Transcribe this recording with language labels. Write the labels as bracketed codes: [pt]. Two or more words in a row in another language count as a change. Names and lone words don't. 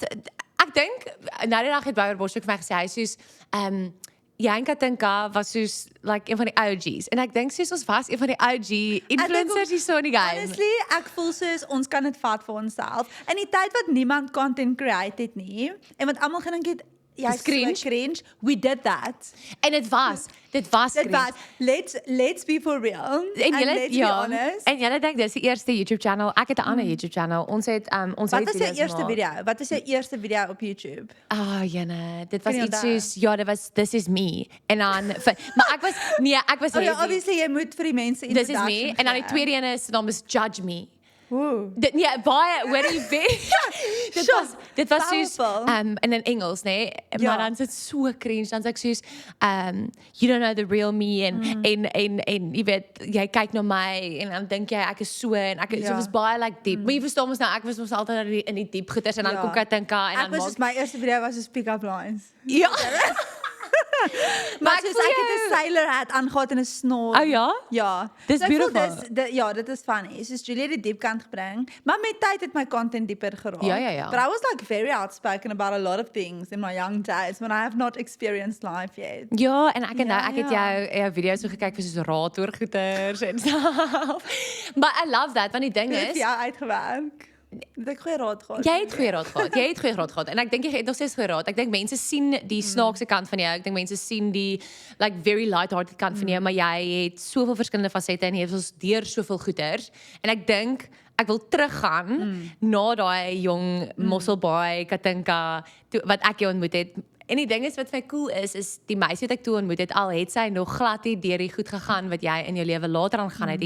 [af] Ek dink nou die dag het Bouwer Bosch ook vir my gesê, hy soos jy en Katinka was soos like een van die OG's. En ek dink soos ons was een van die [en] OG influencers [af] hier so in die game. Honestly, ek voel soos ons kan dit vat vir onsself. In die tyd wat niemand [en] content create [af] het nie en wat almal gedink het Dis [en] cringe. We did that. [af] En dit was cringe. [en] Let's be for real. [af] En julle [en] let's be honest. [af] En julle dink dis die eerste YouTube channel. Ek het 'n ander YouTube channel. Ons het Wat was jou eerste video? Wat is jou eerste video op YouTube? Jene, dit was Kan jy iets onthou? soos dit was This Is Me. En dan maar ek was Oh ja, heavy. obviously jy moet vir die mense This Is introduction Me en dan die gee. tweede een is dan is Judge Me. Ooh. Baie hoor jy dit was soos Powerful. in Engels, nee, Ja. maar dan is dit so cringe, dan sê ek soos [en] you don't know the real me [af] en jy weet jy kyk na my en dan dink jy ek is so en ek so was baie like diep. Maar jy verstaan mos nou ek was mos altyd in die diep goeters en dan kom ek dink en Ek dan was soos my eerste video was soos [en] pick-up lines. [af] ja. Maar ek soos voel ek het jou- 'n [en] sailor hat [af] aangehad en 'n snor. Oh ja? Ja. Dis So ek voel beautiful. Ja, dit is funny. Soos Julie het die diep kant gebring, maar met tyd het my content dieper geraak. Ja. [en] But I was like very outspoken about a lot of things in my young days when I have not experienced life yet. [af] Ja, en ek Ja, het jou video's so gekyk vir soos raad oor goeters en stuff. [en] But I love that [af] want die ding Dit het is vir jou uitgewerk. Het ek goeie raad gehad. Jy het goeie raad gehad. En ek dink jy het nog steeds goeie raad. Ek dink mense sien die snaakse kant van jou. Ek dink mense sien die [en] like very light-hearted [af] kant van jou, maar jy het soveel verskillende fasette en jy het ons deur soveel goeters. En ek dink ek wil teruggaan na daai jong Mosselbaai Katinka wat ek jou ontmoet het. En die ding is wat vir my cool is die meisie wat ek toe ontmoet het, al het sy nog glad nie deur die goed gegaan wat jy in jou lewe later aangaan het nie.